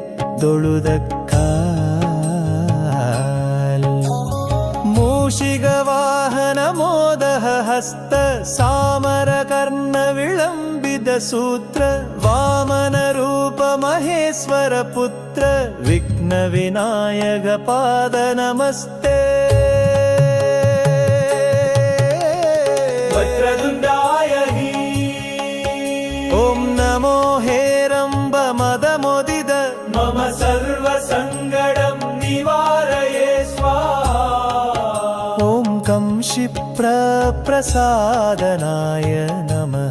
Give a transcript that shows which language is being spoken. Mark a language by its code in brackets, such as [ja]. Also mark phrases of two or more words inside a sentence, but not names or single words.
[sa] தொழுதக்கால் मूषिक वाहन मोदक हस्त चामर कर्ण विलम्बित सूत्र वामन रूप महेश्वर पुत्र विघ्न विनायक पाद नमस्ते. वक्रतुण्डाय ॐ नमो हेरम्ब मदमोदित मम सर्वसङ्कटं निवारये स्वाहा. ॐ कं क्षिप्रप्रसादनाय नमः.